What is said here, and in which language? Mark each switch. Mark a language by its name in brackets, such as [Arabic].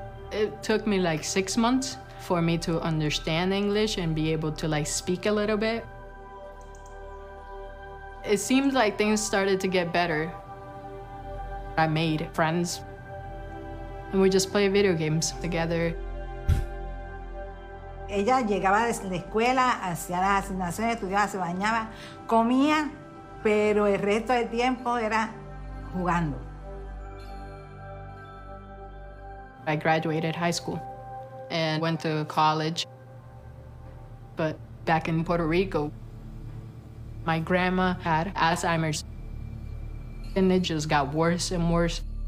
[English] It took me like 6 months for me to understand English and be able to like speak a little bit. It seemed like things started to get better. I made friends, and we just play video games together. [Spanish] Ella llegaba de la escuela, hacía las asignaciones, estudiaba, se bañaba, comía, pero el resto del tiempo era jugando. [English] I graduated high school and went to college. But back in Puerto Rico, my grandma had Alzheimer's, and it just got worse and worse.